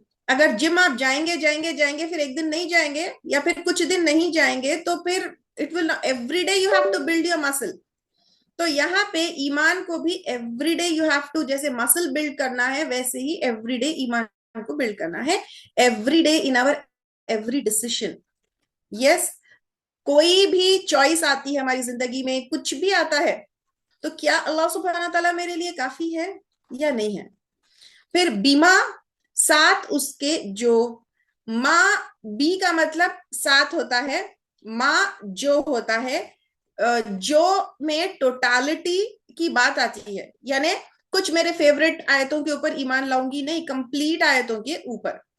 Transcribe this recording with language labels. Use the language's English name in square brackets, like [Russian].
[Urdu] اگر جم آپ جائیں گے جائیں گے جائیں گے, پھر ایک دن نہیں جائیں گے یا پھر کچھ دن نہیں جائیں گے, تو پھر [English] It will every day you have to build your muscle. [Urdu] تو یہاں پہ ایمان کو بھی [English] every day you have to, [Urdu] جیسے مسل بلڈ کرنا ہے ویسے ہی [English] every day [Urdu] ایمان کو بلڈ کرنا ہے. [English] Every day in our every decision. Yes. [Urdu] کوئی بھی چوائس آتی ہے ہماری زندگی میں, کچھ بھی آتا ہے, تو کیا اللہ سبحانہ تعالیٰ میرے لیے کافی ہے یا نہیں ہے. پھر بیما, ساتھ اس کے جو, ماں بی کا مطلب ساتھ ہوتا ہے, ماں جو ہوتا ہے, جو میں ٹوٹالٹی کی بات آتی ہے, یعنی کچھ میرے فیوریٹ آیتوں کے اوپر ایمان لاؤں گی نہیں, کمپلیٹ آیتوں کے اوپر.